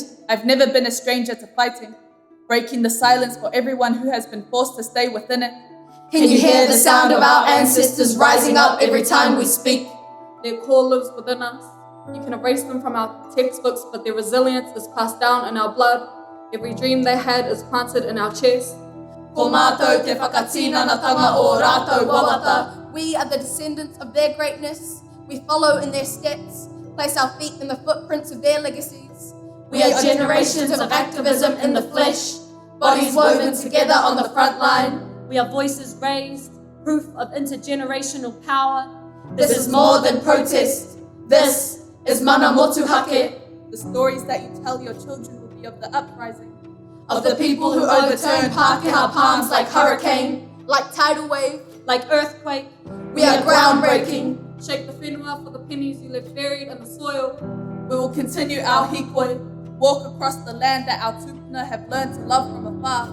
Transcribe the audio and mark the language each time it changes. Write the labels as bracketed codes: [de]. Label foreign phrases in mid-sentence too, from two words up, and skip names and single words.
[en] I've never been a stranger to fighting, breaking the silence for everyone who has been forced to stay within it. Can you hear the sound of our ancestors rising up every time we speak? Their core lives within us. You can erase them from our textbooks, but their resilience is passed down in our blood. Every dream they had is planted in our chest. [mi] Ko mātou te whakatinanatanga o rātou wawata. [en] We are the descendants of their greatness. We follow in their steps, place our feet in the footprints of their legacies. We are generations of activism in the flesh, bodies woven together on the front line. We are voices raised, proof of intergenerational power. This is more than protest. This is [mi] mana motuhake. [en] The stories that you tell your children will be of the uprising, of the people who overturn Pākehā palms like hurricane, like tidal wave, like earthquake. We are groundbreaking. Shake the whenua for the pennies you left buried in the soil. We will continue our hikoi, walk across the land that our tupuna have learned to love from afar.